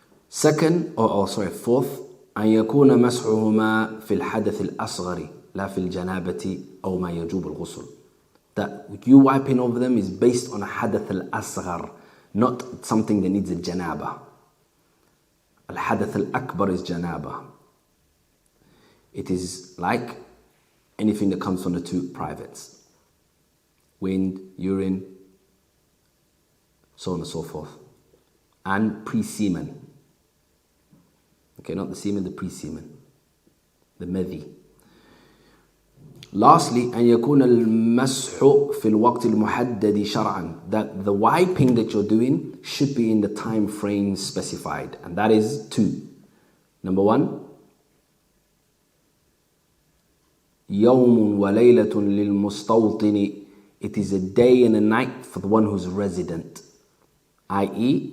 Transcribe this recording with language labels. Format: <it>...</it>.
<en>Second, fourth,</en> <ar>أن يكون مسحهما في الحدث الأصغر لا في الجنابة أو ما يجوب الغسل.</ar> <en>That you wiping over them is based on a حدث الأصغر, not something that needs a janaba. الحدث الأكبر is janaba. It is like anything that comes from the two privates. Wind, urine, so on and so forth. And pre-semen. Okay, not the semen, the pre-semen. The medhi. Lastly,</en> <ar>أن يكون المسح في الوقت المحدد شرعا.</ar> <en>That the wiping that you're doing should be in the time frame specified. And that is 2. Number 1,</en> <ar>يوم وليلة للمستوطن.</ar> <en>It is a day and a night for the one who's resident, i.e.</en>